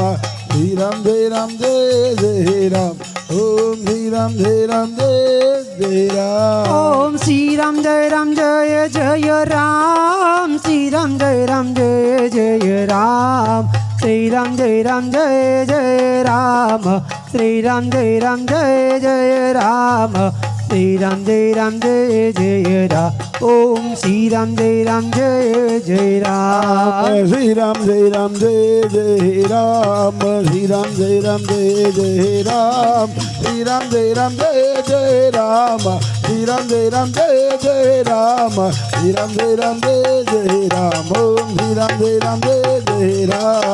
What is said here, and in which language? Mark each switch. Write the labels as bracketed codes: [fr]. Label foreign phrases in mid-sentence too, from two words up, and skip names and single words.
[sa] श्री राम जय राम जय जय राम. ओम श्री राम जय राम जय जय राम. ओम श्री राम जय राम जय जय राम. श्री राम जय राम जय जय राम. श्री राम जय राम जय जय राम. श्री राम जय राम जय जय राम. श्री राम जय जय राम ओम श्री राम जय जय राम श्री राम जय राम जय राम श्री राम जय राम जय राम श्री राम जय राम जय राम श्री राम जय राम जय राम श्री राम जय राम जय राम ओम श्री राम जय राम जय राम